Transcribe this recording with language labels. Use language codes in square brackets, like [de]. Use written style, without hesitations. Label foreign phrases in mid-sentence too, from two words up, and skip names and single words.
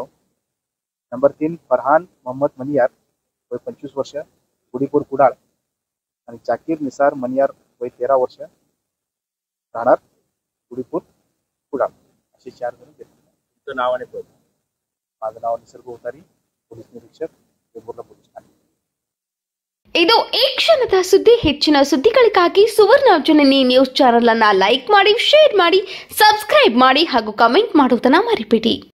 [mr] नंबर 3 फरहान मोहम्मद मनियार वय 25 वर्ष, कुडीपूर कुडाळ, आणि जाकीर निसार मनियार वय 13 वर्ष, राहणार कुडीपूर कुडाळ. असे 4 जण घेतले. तुमचं नाव आणि पद? माझं नाव निसर्ग उतारी, पोलीस निरीक्षक, वेंगुर्ला पोलीस ಠಾಣೆ. [kn] ಇದು ಈ ಕ್ಷಣದ ಸುದ್ದಿ. ಹೆಚ್ಚಿನ ಸುದ್ದಿಗಳಿಗಾಗಿ ಸುವರ್ಣ ಜನನಿ ನ್ಯೂಸ್ ಚಾನೆಲ್ ಅನ್ನು ಲೈಕ್ ಮಾಡಿ, ಶೇರ್ ಮಾಡಿ, ಸಬ್ಸ್ಕ್ರೈಬ್ ಮಾಡಿ ಹಾಗೂ ಕಮೆಂಟ್ ಮಾಡುವುದನ್ನು ಮರಿಬೇಡಿ.